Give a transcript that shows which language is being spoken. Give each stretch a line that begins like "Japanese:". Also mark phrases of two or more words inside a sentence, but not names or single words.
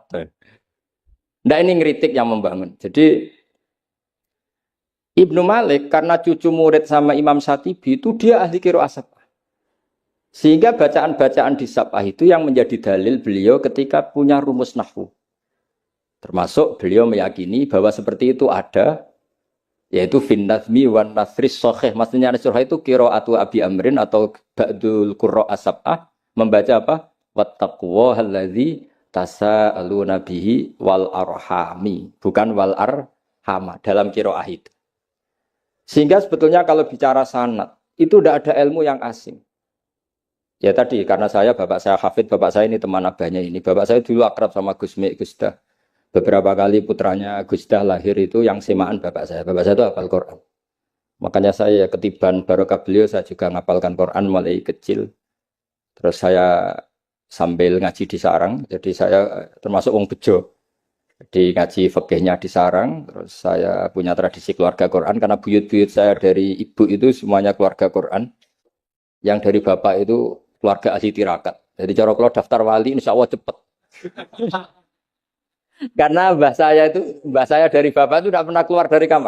Indonesian: Nah ini ngeritik yang membangun. Jadi Ibnu Malik karena cucu murid sama Imam Syatibi itu dia ahli qiraah sab'ah. Sehingga bacaan-bacaan di sab'ah itu yang menjadi dalil beliau ketika punya rumus nahwu. Termasuk beliau meyakini bahwa seperti itu ada, yaitu
Arabic: في النظم والنثر الصحيح.
Indonesian: Maksudnya nasrah itu
Arabic: قراءة أبي عمرو
Indonesian: atau
Arabic: بعض القراء السبعة
Indonesian: membaca apa?
Arabic: واتقوا الذي تساءلون به والأرحام,
Indonesian: bukan
Arabic: والأرحامَ
Indonesian: dalam qiraah itu. Sehingga sebetulnya kalau bicara sanad itu tidak ada ilmu yang asing. Ya tadi karena bapak saya hafid, bapak saya ini teman abahnya ini. Bapak saya dulu akrab sama Gus Mek, Gus Dah. Beberapa kali putranya Gus Dah lahir itu yang semaan bapak saya. Bapak saya itu hafal Quran. Makanya saya ketiban barokah beliau, saya juga ngapalkan Quran mulai kecil. Terus saya sambil ngaji di sarang, jadi saya termasuk
Javanese: wong bejo.
Indonesian: Jadi ngaji fikihnya di sarang, terus saya punya tradisi keluarga Quran karena buyut-buyut saya dari ibu itu semuanya keluarga Quran. Yang dari bapak itu keluarga ahli tirakat. Jadi cara kalau daftar wali insya Allah cepet. Karena mbah saya dari bapak itu tidak pernah keluar dari kamar.